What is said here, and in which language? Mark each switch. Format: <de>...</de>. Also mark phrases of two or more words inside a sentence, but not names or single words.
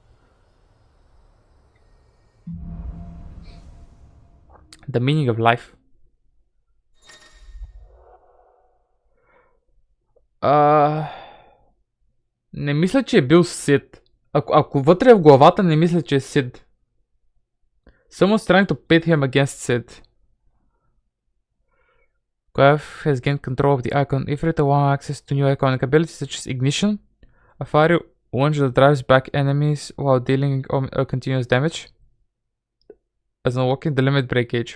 <en>The meaning of life.</en> <bg>Не мисля, че е бил Сид. Ако вътре е в главата, не мисля, че е Сид.</bg> <en>Someone's trying to pit him against Sid. Quav has gained control of the icon. Ifrit allows access to new iconic abilities such as Ignition, a fiery launch that drives back enemies while dealing continuous damage, as unlocking the limit break gauge.</en>